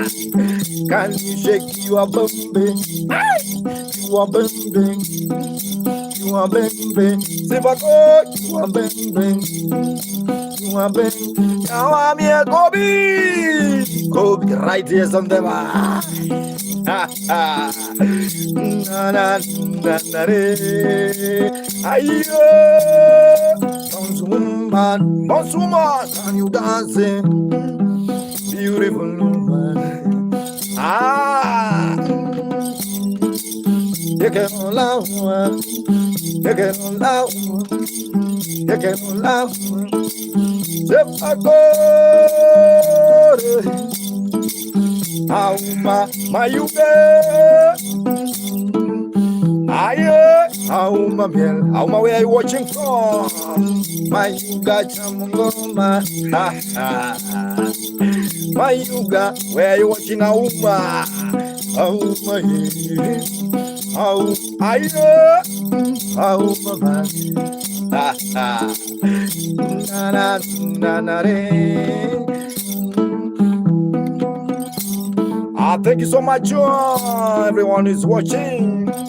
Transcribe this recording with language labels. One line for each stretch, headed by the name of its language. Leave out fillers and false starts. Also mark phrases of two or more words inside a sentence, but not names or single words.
English: Can you shake your bumby? You are bending. You are bending. Sivako, you are bending. You are bending. Now I'm here, Kobe. Kobe, right here on the bar. Na na na na re. Ayo, Bonsuman, can you dance? Beautiful woman. You can love one. You can love one. You can love one. Auma Mayuga. Aye, Auma Miel. Auma, where are you watching from? Mayuga Chamungoma. Mayuga, where are you watching Auma? Auma, Aye, Auma, thank you so much, everyone is watching.